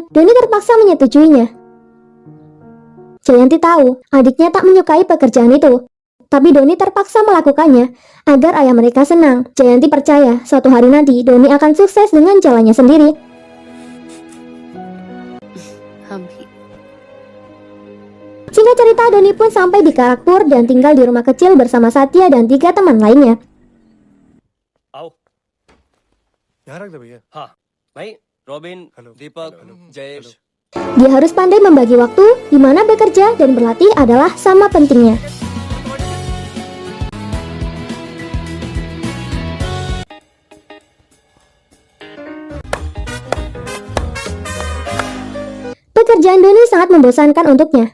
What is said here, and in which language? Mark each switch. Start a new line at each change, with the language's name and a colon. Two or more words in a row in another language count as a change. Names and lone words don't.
Indonesian: Dhoni terpaksa menyetujuinya. Jayanti tahu adiknya tak menyukai pekerjaan itu, tapi Dhoni terpaksa melakukannya agar ayah mereka senang. Jayanti percaya suatu hari nanti Dhoni akan sukses dengan jalannya sendiri. Singkat cerita, Dhoni pun sampai di Kharagpur dan tinggal di rumah kecil bersama Satya dan 3 teman lainnya.
Hindi: आओ यहाँ रख दे भैया। हाँ भाई, रॉबिन, दीपक, जयेश।
Indonesian: Dia harus pandai membagi waktu, di mana bekerja dan berlatih adalah sama pentingnya. Pekerjaan Dhoni sangat membosankan untuknya.